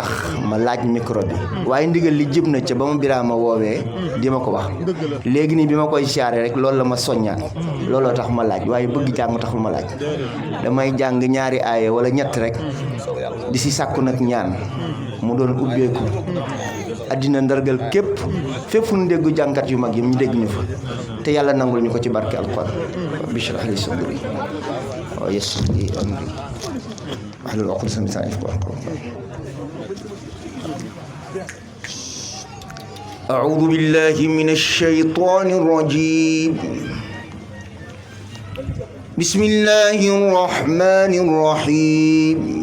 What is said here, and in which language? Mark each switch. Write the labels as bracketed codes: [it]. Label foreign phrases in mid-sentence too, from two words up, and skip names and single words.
[wo] ma laaj micro bi waaye ndigal li jib na ca ba ma Birame woowee di ma ko wax léegi nii bi ma koy siyaare rek loolu la ma soññaat looloo tax ma laaj waaye bëgg jàng taxul ma laaj damay jàng ñaari aaya wala ñett rek di si sàkku nag ñaan mu doon ubbeeku addina ndargal képp fépp fu ñu déggu jànkat yu mag yi ñu dégg ñu fa te yàlla nangul ñu ko ci barke alquran [ar] اشرح لي صدري ويسر لي أمري واحلل عقدة من لساني يفقهوا قولي. أعوذ بالله من الشيطان الرجيم. بسم الله الرحمن الرحيم.